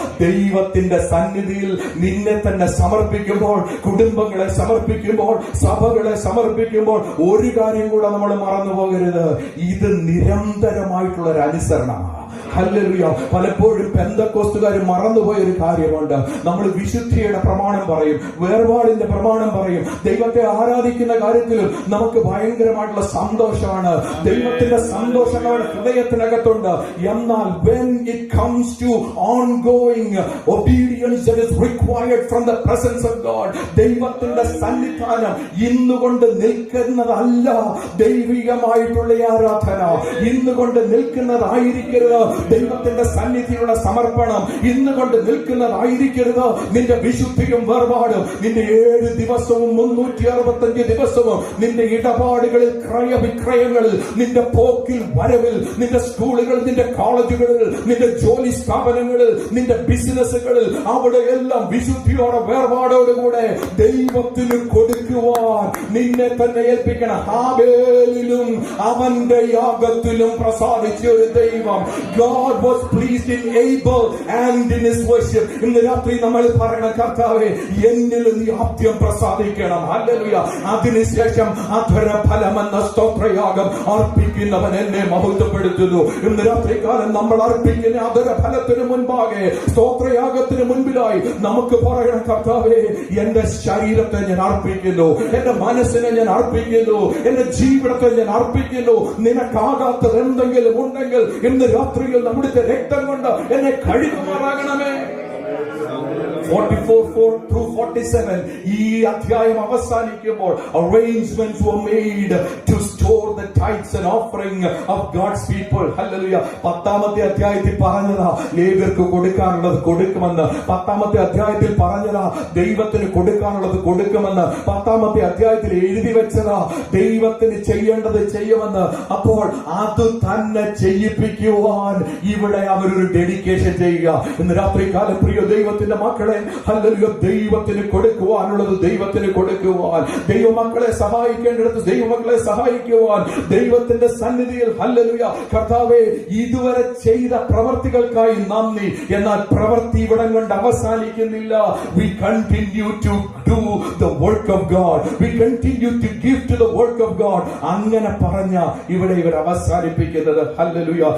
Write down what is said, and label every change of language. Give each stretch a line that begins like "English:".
Malayalam: ദൈവത്തിന്റെ സന്നിധിയിൽ നിന്നെ തന്നെ സമർപ്പിക്കുമ്പോൾ, കുടുംബങ്ങളെ സമർപ്പിക്കുമ്പോൾ, സഭകളെ സമർപ്പിക്കുമ്പോൾ ഒരു കാര്യം കൂടെ നമ്മൾ മറന്നു പോകരുത്. ഇത് നിരന്തരമായിട്ടുള്ള ഒരു അനുസരണമാണ്. ഹല്ലേലൂയ. പലപ്പോഴും പെന്തക്കോസ്തുകാർ മറന്നുപോയ ഒരു കാര്യമുണ്ട്. നമ്മൾ വിശുദ്ധിയുടെ പ്രമാണം പറയും, വേർപാടിന്റെ പ്രമാണം പറയും, ദൈവത്തെ ആരാധിക്കുന്ന കാര്യത്തിലും നമുക്ക് ഭയങ്കരമായിട്ടുള്ള സന്തോഷമാണ്. ദൈവത്തിന്റെ സന്തോഷം നമ്മുടെ ഹൃദയത്തിനകത്തുണ്ട്. എന്നാൽ
English: when it comes to ongoing obedience that is required from the presence of God,
Malayalam: ദൈവത്തിന്റെ സന്നിധാനം ഇന്നുകൊണ്ട് നിൽക്കുന്നതല്ല ദൈവികമായിട്ടുള്ള ആരാധന. ഇന്നുകൊണ്ട് നിൽക്കുന്നതായിരിക്കരുത് ദൈവത്തിന്റെ സന്നിധിയിലുള്ള സമർപ്പണം. ഇന്നുകൊണ്ട് നിൽക്കുന്നതായിരിക്കരുത് നിന്റെ വിശുദ്ധിയും വേർപാടും. നിന്റെ 7 ദിവസവും 365 ദിവസവും നിന്റെ ഇടപാടുകളിൽ, ക്രയവിക്രയങ്ങളിൽ, നിന്റെ പോക്കിൽ വരവിൽ, നിന്റെ സ്കൂളുകളിൽ, നിന്റെ കോളേജുകളിൽ, നിന്റെ ജോലി സ്ഥാപനങ്ങളിൽ, നിന്റെ ബിസിനസ്സുകളിൽ, അവിടെ എല്ലാം വിശുദ്ധിയോടെ വേർപാടോടുകൂടെ ദൈവത്തിന് കൊടുക്കുവാൻ നിന്നെ തന്നെ ഏൽപ്പിക്കണം. ഹാബേലിലും അവന്റെ യാഗത്തിലും പ്രസാദിച്ച ഒരു ദൈവം.
English: God was pleased in Abel and in his worship.
Malayalam: ഇന്ന് രാത്രി നമ്മൾ പറയണം, കർത്താവേ എന്നിലും നീ ആദ്യം പ്രസാദിക്കണം. ഹല്ലേലൂയ. അതിനുശേഷം അധര ഫലമെന്ന സ്തോത്രയാഗം അർപ്പിക്കുന്നവൻ എന്നെ മഹത്വപ്പെടുത്തുന്നു. ഇന്ന് രാത്രികാലം നമ്മൾ അർപ്പിക്കുന്ന അധര ഫലത്തിന് മുൻപാകെ, സ്തോത്രയാഗത്തിന് മുൻപിലായി നമുക്ക് പറയണം, കർത്താവേ എന്റെ ശരീരത്തെ ഞാൻ അർപ്പിക്കുന്നു, എന്റെ മനസ്സിനെ ഞാൻ അർപ്പിക്കുന്നു, എന്റെ ജീവിതത്തെ ഞാൻ അർപ്പിക്കുന്നു. നിനക്കാകാത്തത് എന്തെങ്കിലും ഉണ്ടെങ്കിൽ ഇന്ന് രാത്രിയിൽ നമ്മുടെ രക്തം കൊണ്ട് എന്നെ കഴുകുമാറാകണമേ.
English: 44:4-47
Malayalam: ഈ അധ്യായം അവസാനിക്കുമ്പോൾ
English: arrangements were made to store the tithes and offering of God's people. Hallelujah.
Malayalam: 10ാമത്തെ അധ്യായത്തിൽ പറഞ്ഞതാ ലേവ്യർക്ക് കൊടുക്കാനുള്ളത് കൊടുക്കുമെന്ന്. 10ാമത്തെ അധ്യായത്തിൽ പറഞ്ഞതാ ദൈവത്തിന് കൊടുക്കാനുള്ളത് കൊടുക്കുമെന്ന്. 10ാമത്തെ അധ്യായത്തിൽ എഴുതി വെച്ചതാ ദൈവത്തിന് ചെയ്യേണ്ടത് ചെയ്യുമെന്ന്. അപ്പോൾ അത് തന്നെ ചെയ്യിപ്പിക്കുവാൻ ഇവിടെ അവരൊരു ഡെഡിക്കേഷൻ ചെയ്യുക. ഇന്ന് രാത്രികാലം പ്രിയ ദൈവത്തിന്റെ മക്കളെ, ഹല്ലേലൂയ, ദൈവത്തിന് കൊടുക്കുവാനുള്ളത് ദൈവത്തിന് കൊടുക്കുവാൻ, ദൈവമക്കളെ സഹായിക്കേണ്ടിടത്ത് ദൈവമക്കളെ സഹായിക്കുവാൻ, ദൈവത്തിന്റെ സന്നിധിയിൽ, ഹല്ലേലൂയ, കർത്താവേ ഇതുവരെ ചെയ്ത പ്രവർത്തികൾക്കായി നന്ദി. എന്നാൽ പ്രവൃത്തി ഇവിടം കൊണ്ട് അവസാനിക്കുന്നില്ല.
English: We continue to do the work of God. We continue to give to the work of God.
Malayalam: അങ്ങനെ പറഞ്ഞ ഇവിടെ ഇവർ അവസാനിപ്പിക്കുന്നത്. ഹല്ലേലൂയ.